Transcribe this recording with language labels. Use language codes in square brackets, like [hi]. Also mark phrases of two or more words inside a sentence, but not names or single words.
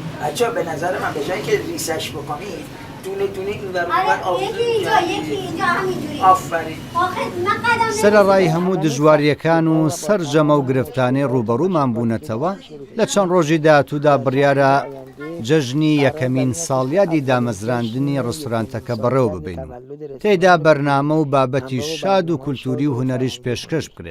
[fa] بچه‌ها به نظر من به جایی که ریسش بکنید دونه دونه این ور آره یکی اینجا یکی اینجا همینجوری آفرین [ckb] سەرەڕای هەموو دژواریەکان و سەرجەمە و گرفتانەی ڕوبەڕوومان بوونەتەوە لە چەند ڕۆژی داهاتوودا بڕیارە جەژنی یەکەمین ساڵیادی دامەزراندنی ڕستورانتەکە بەڕێوە ببین و تێیدا بەرنامە و بابەتی شاد و کولتوری و هونەریش پێشکەش بکرێن.